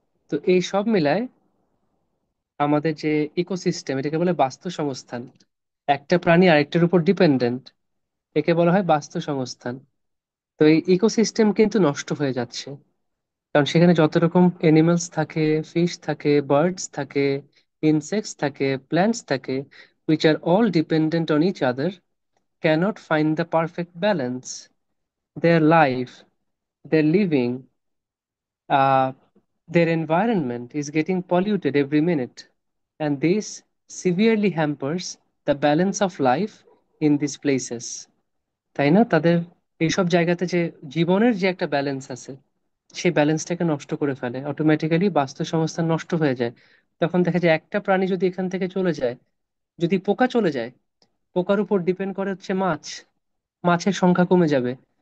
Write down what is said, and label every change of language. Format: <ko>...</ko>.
<bn>তো এই সব মিলায় আমাদের যে ইকোসিস্টেম, এটাকে বলে বাস্তু সংস্থান, একটা প্রাণী আরেকটার উপর ডিপেন্ডেন্ট, একে বলা হয় বাস্তু সংস্থান। তো এই ইকোসিস্টেম কিন্তু নষ্ট হয়ে যাচ্ছে, কারণ সেখানে যত রকম এনিমেলস থাকে, ফিশ থাকে, বার্ডস থাকে, ইনসেক্টস থাকে, প্ল্যান্টস থাকে,</bn> <en>which are all dependent on each other, cannot find the perfect balance. Their life, their living, uh, their environment is getting polluted every minute, and this severely hampers the balance of life in these places.</en> <bn>তাই না, তাদের এইসব জায়গাতে যে জীবনের যে একটা balance আছে, সেই ব্যালেন্সটাকে নষ্ট করে ফেলে, অটোমেটিক্যালি বাস্তু সংস্থান নষ্ট হয়ে যায়। তখন দেখা যায় একটা প্রাণী যদি এখান থেকে চলে যায়, যদি পোকা চলে যায়, পোকার উপর ডিপেন্ড করে হচ্ছে মাছ, মাছের সংখ্যা কমে যাবে।</bn>